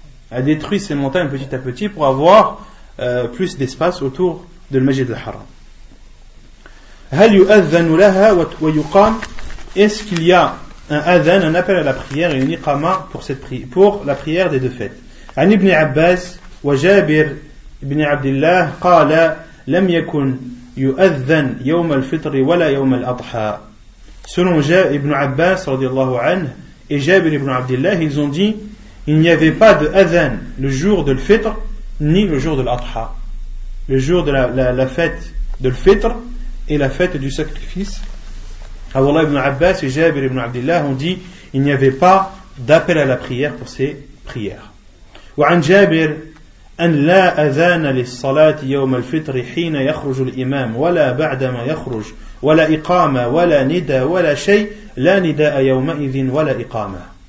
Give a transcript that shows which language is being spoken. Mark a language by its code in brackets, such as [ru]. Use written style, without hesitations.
[fr] À détruire ces montagnes petit à petit pour avoir plus d'espace autour de Masjid al-Haram. [ar] هل يؤذن لها ويقام? [fr] Est-ce qu'il y a un adhan, un appel à la prière et une iqama pour la prière des deux fêtes? [ar] عن ابن عباس وجابر بن عبد الله قال لم يكن يؤذن يوم الفطر ولا يوم الأضحى. [fr] Selon Ibn Abbas radiallahu anhu et Jabir ibn Abdillah, ils ont dit il n'y avait pas de adhan le jour de l'Fitr ni le jour de l'Adha. Le jour de la fête de l'Fitr et la fête du sacrifice. Abdullah ibn Abbas et Jabir ibn Abdillah ont dit il n'y avait pas d'appel à la prière pour ces prières. [ar] وعن جابر أن لا أذان للصلاة يوم الفطر حين يخرج الإمام ولا بعدما يخرج ولا إقامة ولا نداء ولا شيء لا نداء يومئذ ولا إقامة.